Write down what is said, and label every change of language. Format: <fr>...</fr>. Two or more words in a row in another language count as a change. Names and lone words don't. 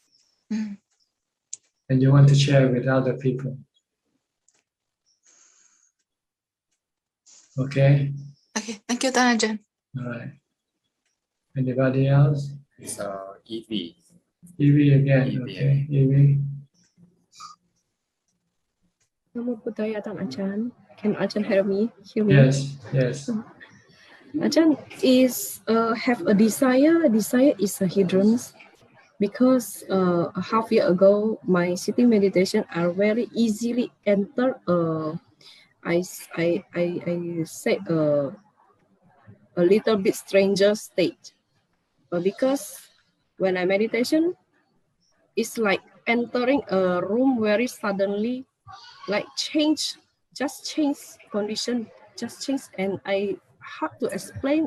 <en>And you want to share with other people. Okay? Okay, thank you, Ajahn. All right. Anybody else? It's Evie. Evie again, okay. Evie.</en> <pi>Namo Buddhaya,</pi> <en>Ajahn. Can Ajahn hear me? Yes. Ajahn, is have a desire. Desire is a hindrance, because a half year ago, my sitting meditation are very easily enter. I say a little bit stranger state, but because when I meditation, it's like entering a room very suddenly, like change condition, and I hard to explain.</en>